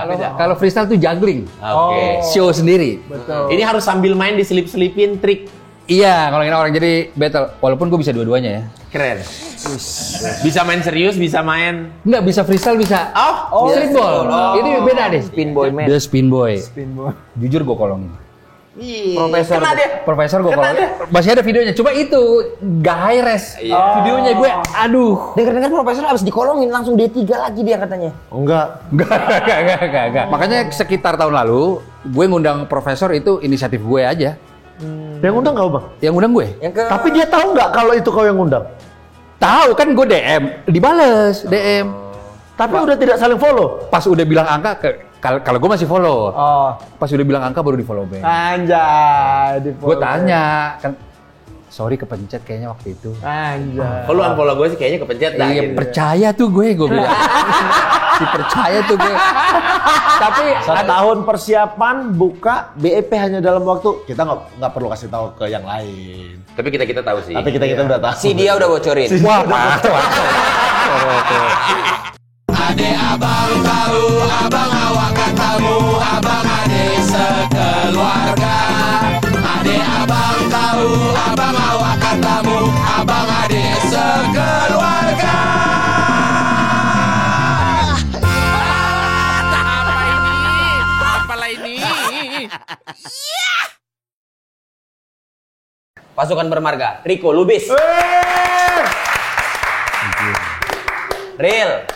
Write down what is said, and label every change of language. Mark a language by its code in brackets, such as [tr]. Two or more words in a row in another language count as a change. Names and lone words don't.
[id] Kalau freestyle tuh juggling. Oke. Show sendiri. Betul. Ini harus sambil main diselip-selipin trik. Iya, kalau ini orang jadi battle. Walaupun gue bisa dua-duanya ya. Keren. Bisa main serius, bisa main. Enggak, bisa freestyle, bisa. Oh, streetball. Ini beda deh. [en] Spin boy man. [id] Dia [en] spin boy. Spin boy. [id] Jujur gue kolongin. Profesor. Kena dia. Profesor gue kolongin. Masih ada videonya. Coba itu gak [en] high res. [id] Videonya gue, aduh. Dengar-dengar profesor abis dikolongin langsung D3 lagi dia katanya. Enggak. Enggak. Makanya sekitar tahun lalu, gue ngundang profesor itu inisiatif gue aja. Yang undang kau bang? Yang ngundang gue. Tapi dia tahu nggak kalau itu kau yang undang? Tahu kan gue DM, dibales DM. Tapi udah tidak saling follow. Pas udah bilang angka, kalau gue masih follow. Oh. Pas udah bilang angka baru di [en] follow back. [id] Anjay. Gue tanya, kan sorry kepencet kayaknya waktu itu. Anjay. Kalau unfollow gue sih kayaknya kepencet dah. Iya, gitu. percaya tuh gue bilang. Dipercaya tuh gue. Tapi Setahun persiapan buka BEP hanya dalam waktu kita nggak perlu kasih tahu ke yang lain. Tapi kita tahu sih. Tapi kita udah tahu. Si dia udah bocorin. wah, mantap. [ms] Ade abang tahu, abang awak katamu, abang ade sekeluarga. Ade abang tahu, abang awak katamu, abang ade sekeluarga. [id] Apalah ini? Pasukan bermarga. Riko Lubis. [en] Real.